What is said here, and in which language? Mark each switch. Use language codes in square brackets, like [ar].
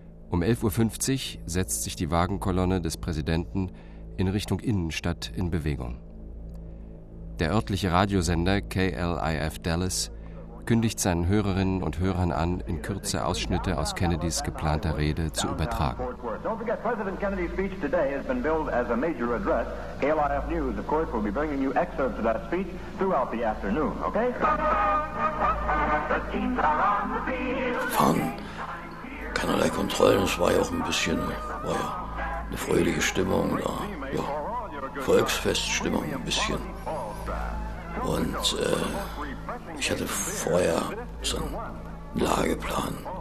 [de] Um 11.50 Uhr setzt sich die Wagenkolonne des Präsidenten in Richtung Innenstadt in Bewegung. Der örtliche Radiosender KLIF Dallas kündigt seinen Hörerinnen und Hörern an, in Kürze Ausschnitte aus Kennedys geplanter Rede zu übertragen. [en] Don't forget, President Kennedy's speech today has been billed as a major address. KLIF News, of course, will be bringing you excerpts of that speech throughout the afternoon, okay? [de] Fahren. Keinerlei Kontrollen, es war ja auch ein bisschen, war ja eine fröhliche Stimmung da. Ja, Volksfeststimmung ein bisschen. Und ich hatte vorher so einen Lageplan.